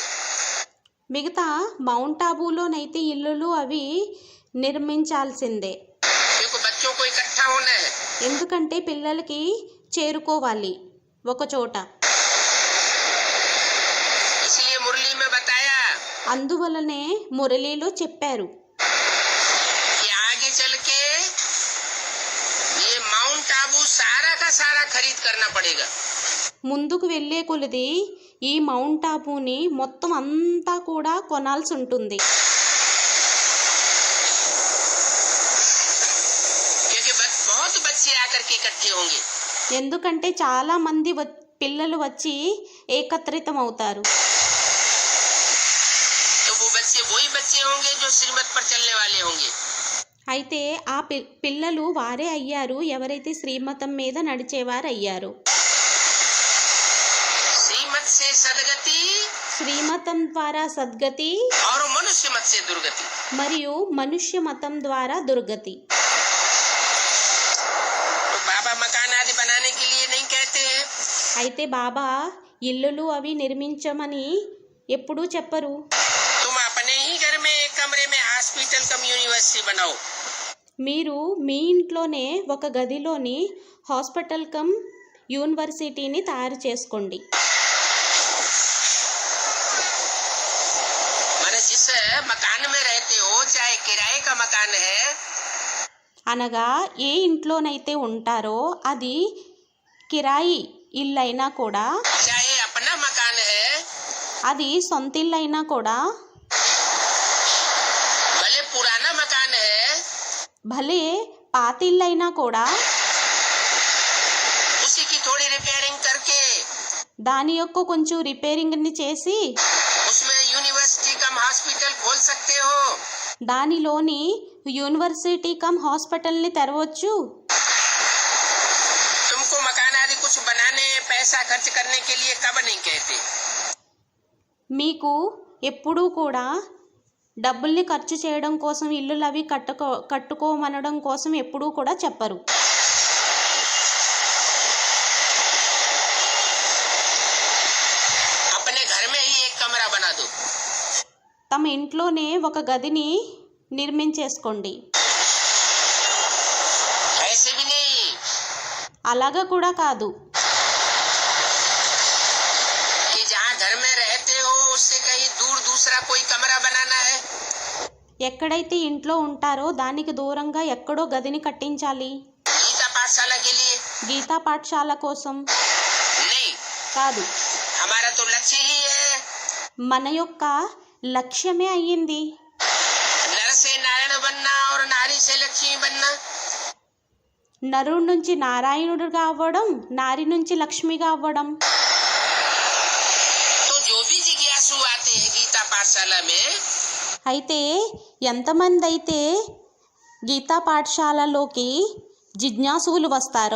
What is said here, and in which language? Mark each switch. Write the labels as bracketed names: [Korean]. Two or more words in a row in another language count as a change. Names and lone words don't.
[Telugu] మిగతా మౌంట్ ఆబూలోనైతే ఇల్లులు అవి నిర్మించాల్సిందే. [Hindi] क्योंकि बच्चों को इकट्ठा होना है। [Telugu] ఎందుకంటే పిల్లలకి చేరుకోవాలి ఒక చోట. [Hindi] इसलिए मुरली में बताया [Telugu] అందువలనే మురళీలో చెప్పారు [Hindi] कि आगे चल के ये माउंट आबू सारा का सारा खरीद करना पड़ेगा। [Telugu] ముందుకు వెళ్ళే కొలది ఈ మౌంట్ ఆబూని మొత్తం అంతా కూడా కొనాల్సి ఉంటుంది. [Hindi] क्योंकि बहुत बच्चे आकर के इकट्ठे होंगे। [Telugu] ఎందుకంటే చాలా మంది పిల్లలు వచ్చి ఏకత్రితం అవుతారు. [Hindi] तो वो बच्चे वही बच्चे होंगे जो श्रीमत पर चलने वाले होंगे। [Telugu] అయితే ఆ పిల్లలు వారే అయ్యారు ఎవరైతే శ్రీమతం మీద నడిచేవారు అయ్యారు. [Hindi] श्रीमत से सदगति [Telugu] శ్రీమతం ద్వారా సద్గతి [Hindi] और मनुष्य मत से दुर्गति। [Telugu] మరియు మనుష్య మతం ద్వారా దుర్గతి. [Hindi] तो बाबा मकान आदि बनाने के लिए नहीं कहते हैं, [Telugu] అయితే బాబా ఇల్లులు అవి నిర్మించమని ఎప్పుడూ చెప్పరు. [Hindi] तुम अपने ही घर में एक कमरे में [English] hospital cum university [Hindi] बनाओ। [Telugu] మీరు మీ ఇంట్లోనే ఒక గదిలోని [English] hospital cum university [Telugu] తయారు చేసుకోండి. [Hindi] मैंने जिस मकान में रहते हो चाहे किराए का मकान है, [Telugu] అనగా ఏ ఇంట్లోనైతే ఉంటారో అది కిరాయి ఇల్లు అయినా కూడా, [Hindi] चाहे अपना मकान है, [Telugu] అది సొంత ఇల్లు అయినా కూడా, [Hindi] भले पुराना मकान है, [Telugu] భలే పాత ఇల్లు అయినా కూడా [Hindi] उसी की थोड़ी रिपेयरिंग करके [Telugu] దాని యొక్క కొంచెం రిపేరింగ్ని చేసి [Hindi] उसमें [English] university cum hospital [Hindi] खोल सकते हो। [Telugu] దానిలోని [English] university cum hospital [Telugu] తెరవచ్చు. [Hindi] तुमको मकान आदि कुछ बनाने पैसा खर्च करने के लिए कब नहीं कहते। [Telugu] మీకు ఎప్పుడూ కూడా డబ్బుల్ని ఖర్చు చేయడం కోసం, ఇల్లులు అవి కట్టుకోమనడం కోసం ఎప్పుడూ కూడా చెప్పరు. [Hindi] अपने घर में ही एक कमरा बना दो, [Telugu] తమ ఇంట్లోనే ఒక గదిని నిర్మించేసుకోండి. [Hindi] ऐसे भी नहीं [Telugu] అలాగా కూడా కాదు, [Hindi] कि जहाँ घर में रहते हो उससे कहीं दूर दूसरा कोई कमरा बनाना है। [Telugu] ఎక్కడైతే ఇంట్లో ఉంటారో దానికి దూరంగా ఎక్కడో గదిని కట్టించాలి. [Hindi] गीता पाठशाला के लिए [Telugu] గీతా పాఠశాల కోసం [Hindi] नहीं, [Telugu] కాదు, [Hindi] हमारा तो लक्ष्य ही है [Telugu] మన యొక్క లక్ష్యమే అయ్యింది [Hindi] नर से नारायण बनना और नारी से लक्ष्मी बनना। [Telugu] నరుడి నుంచి నారాయణుడిగా అవ్వడం, నారి నుంచి లక్ష్మిగా అవ్వడం. [Hindi] तो जो भी जिज्ञासु आते हैं गीता पाठशाला में, [Telugu] అయితే ఎంతమంది అయితే గీతా పాఠశాలలోకి జిజ్ఞాసులు వస్తారో